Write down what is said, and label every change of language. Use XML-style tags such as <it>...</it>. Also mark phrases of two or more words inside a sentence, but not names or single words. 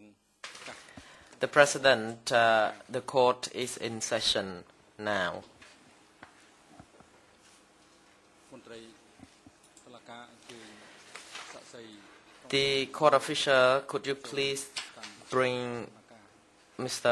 <en>The President, the court is in session now.</en> <km>មន្ត្រីតុលាការអញ្ជើញសាក្សី</km> <en>The court official, could you please bring Mr.</en>